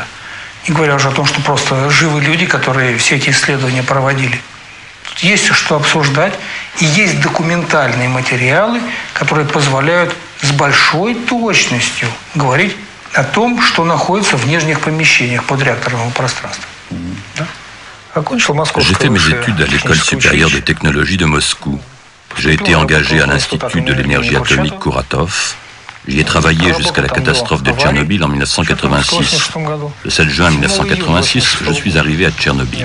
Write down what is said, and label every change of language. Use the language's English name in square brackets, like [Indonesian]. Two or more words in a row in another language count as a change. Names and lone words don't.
[Russian] Не говоря уже о том, что просто живы люди, которые все эти исследования проводили. Тут есть что обсуждать, и есть документальные материалы, которые позволяют с большой точностью говорить о том, что находится в нижних помещениях подреакторного пространства. Да? [French] J'ai fait mes études à l'École supérieure de technologie de Moscou. J'ai été engagé à l'Institut de l'énergie atomique Kuratov. J'y ai travaillé jusqu'à la catastrophe de Tchernobyl en 1986. Le 7 juin 1986, je suis arrivé à Tchernobyl.